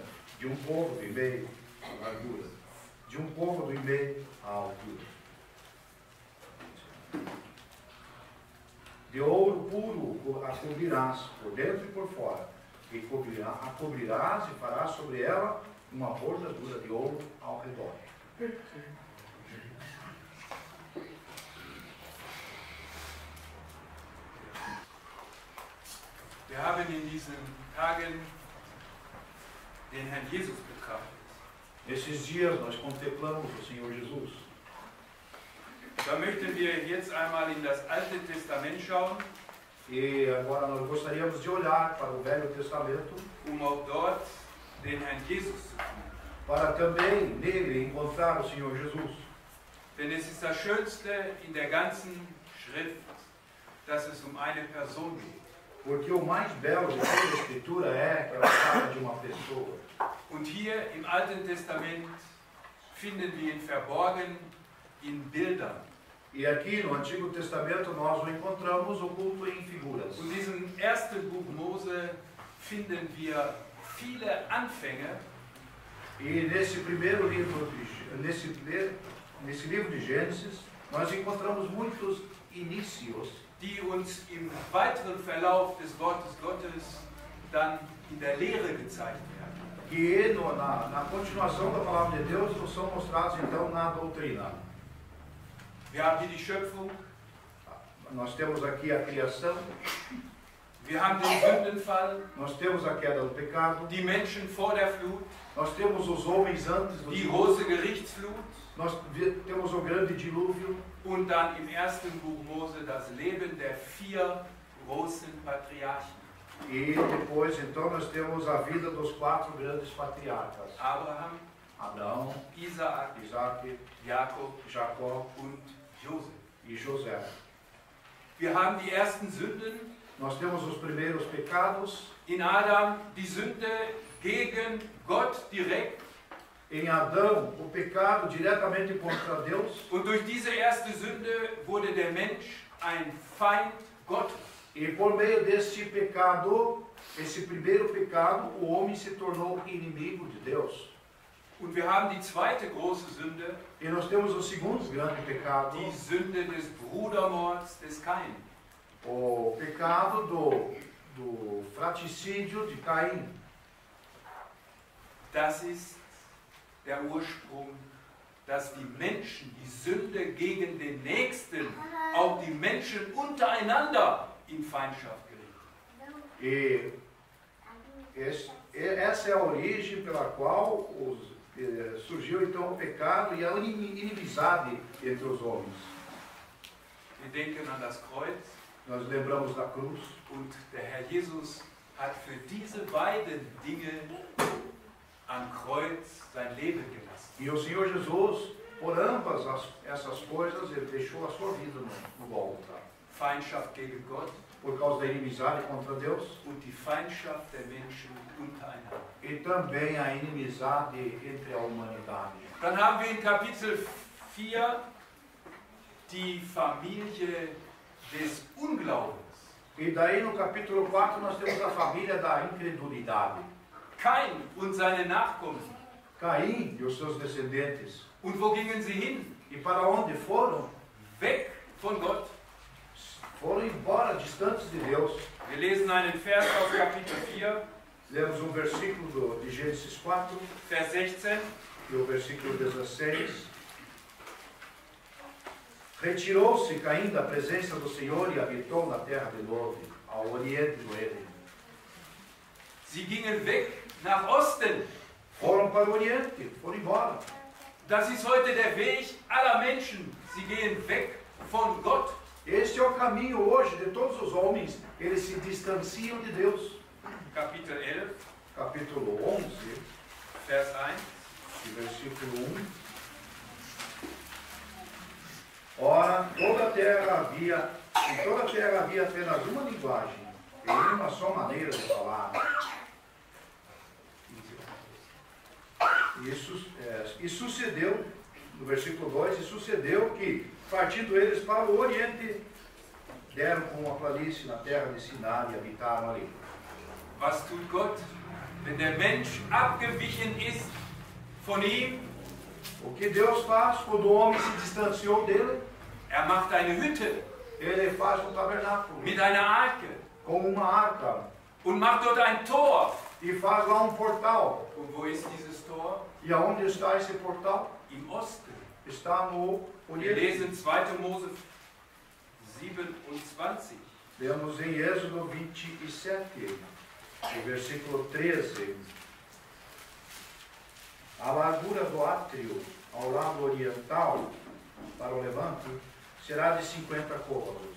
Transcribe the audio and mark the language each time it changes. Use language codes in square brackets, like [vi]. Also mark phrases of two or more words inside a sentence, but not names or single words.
[pt] De 1 côvado e meio a largura. De 1 côvado e meio a altura. De ouro puro a cobrirás por dentro e por fora. E a cobrirás e farás sobre ela uma bordadura de ouro ao redor. [de] Wir haben in diesen Tagen den Herrn Jesus betrachtet. [pt] Nesses dias nós contemplamos o Senhor Jesus. [de] Da möchten wir jetzt einmal in das Alte Testament schauen, [pt] E agora nós gostaríamos de olhar para o Velho Testamento, [de] auch dort den Herrn Jesus zu finden. [pt] para também nele encontrar o Senhor Jesus. [de] Denn es ist das Schönste in der ganzen Schrift, dass es eine Person geht. [pt] Porque o mais belo de toda a Escritura é que ela fala de uma pessoa. [de] Und hier im Alten Testament finden wir ihn verborgen in Bildern. [pt] E aqui no Antigo Testamento nós o encontramos oculto em figuras. [de] Und in diesem ersten Buch Mose finden wir viele Anfänge, [pt] E nesse primeiro livro, nesse livro de Gênesis, nós encontramos muitos inícios [de] die uns im weiteren Verlauf des Wortes Gottes dann in der Lehre gezeigt werden. [pt] que na continuação da palavra de Deus nos são mostrados então na doutrina. [de] Wir haben hier die Schöpfung, [pt] Nós temos aqui a criação, [de] wir haben den Sündenfall, [pt] nós temos a queda do pecado, [de] die Menschen vor der Flut, [pt] nós temos os homens antes do [de] die [pt] dilúvio, [de] große Gerichtsflut [pt] nós temos o grande dilúvio, [de] und dann im ersten Buch Mose das Leben der 4 großen Patriarchen. [pt] e depois então nós temos a vida dos 4 grandes patriarcas: [de] Abraham, [pt] Abraão, [de] Isaak, [pt] Isaac, [de] Jakob [pt] Jacó [de] und Josef. [pt] e José. [de] Wir haben die ersten Sünden. [pt] Nós temos os primeiros pecados. [de] In Adam die Sünde gegen Gott direkt. [pt] Em Adão, o pecado diretamente contra Deus. [de] Und durch diese erste Sünde wurde der Mensch ein Feind Gottes. [pt] E por meio deste pecado, esse primeiro pecado, o homem se tornou inimigo de Deus. [de] Und wir haben die zweite große Sünde, [pt] E nós temos o segundo grande pecado, [de] die Sünde des Brudermords des Kain. [pt] o pecado do fratricídio de Caim. [de] Das ist der Ursprung, dass die Menschen die Sünde gegen den Nächsten, auch die Menschen untereinander, in Feindschaft gerieten. [pt] E essa é a origem pela qual surgiu então o pecado e a inimizade entre os homens. [de] Wir denken an das Kreuz [pt] Nós lembramos da cruz. [de] und der Herr Jesus hat für diese beiden Dinge am Kreuz sein Leben gelassen. [pt] E o Senhor Jesus, por ambas essas coisas, ele deixou a sua vida no Gólgota. [de] Feindschaft gegen Gott [pt] Por causa da inimizade contra Deus [de] und die Feindschaft der Menschen untereinander. [pt] e também a inimizade entre a humanidade. [de] Dann haben wir in Kapitel 4 die Familie des Unglaubens. [pt] E daí no capítulo 4 nós temos a família da incredulidade. [de] Kain und seine Nachkommen. [pt] Caim e os seus descendentes. [de] Und wo gingen sie hin? [pt] E para onde foram? [de] Weg von Gott. [pt] Foram embora, distantes de Deus. [de] Wir lesen einen Vers aus Kapitel 4, [pt] Lemos um versículo de Gênesis 4 [de] Vers 16. [pt] e o versículo 16. Retirou-se Caim da presença do Senhor e habitou na terra de Nod, ao oriente do Éden. [de] Sie gingen weg nach Osten. [pt] Foram para o oriente, foram embora. [de] Das ist heute der Weg aller Menschen. Sie gehen weg von Gott. [pt] Este é o caminho hoje de todos os homens, eles se distanciam de Deus. [de] Kapitel 11, [pt] Capítulo 11, [de] Vers 1. [pt] versículo 1. Ora, em toda a terra havia apenas uma linguagem e uma só maneira de falar. E sucedeu, no versículo 2, e sucedeu que, partindo eles para o Oriente, deram com uma planície na terra de Sinai e habitaram ali. [de] Was tut Gott, wenn der Mensch abgewichen ist von ihm? [pt] O que Deus faz quando o homem se distanciou dele? [de] Macht eine Hütte [pt] Ele faz um tabernáculo [de] mit einer Arke [pt] com uma arca [de] und macht dort ein Tor. [pt] e faz lá um portal. [de] Und wo ist dieses Tor? [pt] E aonde está esse portal? [de] Im Osten. [pt] Está no [de] Wir [pt] Oriente. [de] lesen 2. Mose 27. [pt] Lemos em Êxodo 27, no versículo 13. A largura do átrio ao lado oriental, para o levante, será de 50 côvados.